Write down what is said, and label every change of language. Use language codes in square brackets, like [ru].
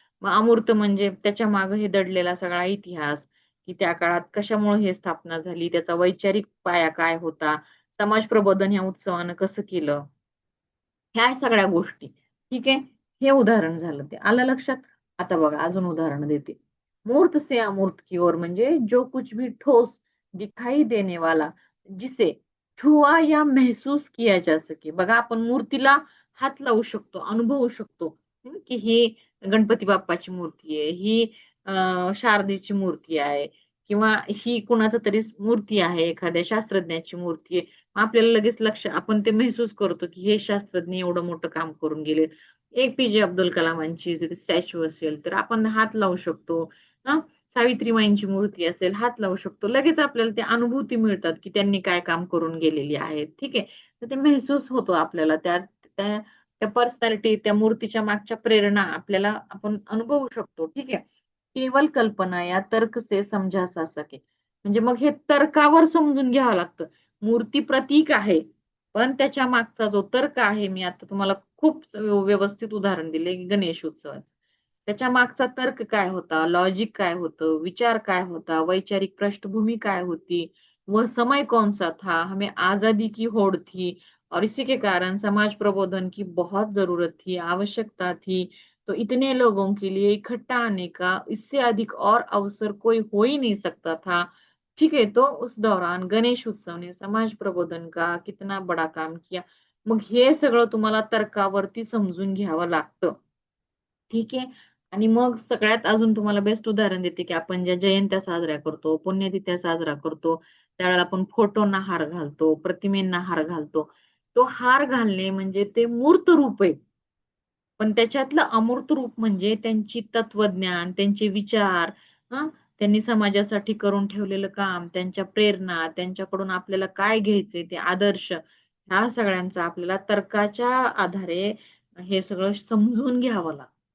[mr] मग अमूर्त म्हणजे त्याच्या मागे हे दडलेला सगळा इतिहास, की त्या काळात कशामुळे हे स्थापना झाली, त्याचा वैचारिक पाया काय होता, समाज प्रबोधन या उत्सवानं कसं केलं, ह्या सगळ्या गोष्टी. ठीक आहे, हे उदाहरण झालं, ते आलं लक्षात. आता बघा अजून उदाहरण देते. [hi] मूर्त से अमूर्त की ओर म्हणजे जो कुछ भी ठोस दिखाई देने वाला, जिसे छुआ या महसूस किया जा सके. [mr] बघा आपण मूर्तीला हात लावू शकतो, अनुभवू शकतो, की ही गणपती बाप्पाची मूर्ती आहे, ही शारदेची मूर्ती आहे, किंवा ही कुणाचं तरी मूर्ती आहे, एखाद्या शास्त्रज्ञाची मूर्ती आहे. आपल्याला लगेच लक्ष, आपण ते महसूस करतो की हे शास्त्रज्ञ एवढं मोठं काम करून गेले. APJ अब्दुल कलामांची जर स्टॅच्यू असेल तर आपण हात लावू शकतो. हा, सावित्रीबाईंची मूर्ती असेल हात लावू शकतो, लगेच आपल्याला ते अनुभूती मिळतात की त्यांनी काय काम करून गेलेली आहेत. ठीक आहे, तर ते महसूस होतो आपल्याला, त्या त्या पर्सनॅलिटी, त्या मूर्तीच्या मागच्या प्रेरणा आपल्याला आपण अनुभवू शकतो. ठीक आहे, [hi] केवल कल्पना या तर्क से समझा सा सके. [mr] म्हणजे मग हे तर्कावर समजून घ्यावं लागतं. मूर्ती प्रतीक आहे, पण त्याच्या मागचा जो तर्क आहे, मी आता तुम्हाला खूप व्यवस्थित उदाहरण दिले गणेश उत्सवाचं. त्याच्या मागचा तर्क काय होता, लॉजिक काय होतं, विचार काय होता, वैचारिक पृष्ठभूमी काय होती, [hi] वह समय कौन सा था, हमें आजादी की होड़ थी और इसी के कारण समाज प्रबोधन की बहुत जरूरत थी, आवश्यकता थी, तो इतने लोगों के लिए इकट्ठा आने का इससे अधिक और अवसर कोई हो ही नहीं सकता था. ठीक है, तो उस दौरान गणेश उत्सव ने समाज प्रबोधन का कितना बड़ा काम किया. [mr] मग हे सगळं तुम्हाला तर्कावरती समजून घ्यावं लागतं. ठीक आहे. आणि मग सगळ्यात अजून तुम्हाला बेस्ट उदाहरण देते, की आपण ज्या जयंत्या साजऱ्या करतो, पुण्यतिथ्या साजरा करतो, त्यावेळेला आपण फोटोंना हार घालतो, प्रतिमेंना हार घालतो. तो हार घालणे म्हणजे ते मूर्त रूप आहे. पण त्याच्यातलं अमूर्त रूप म्हणजे त्यांची तत्वज्ञान, त्यांचे विचार, हं, त्यांनी समाजासाठी करून ठेवलेलं काम, त्यांच्या प्रेरणा, त्यांच्याकडून आपल्याला काय घ्यायचंय ते आदर्श, ह्या सगळ्यांचा आपल्याला तर्काच्या आधारे हे सगळं समजून घ्यावं लागतं.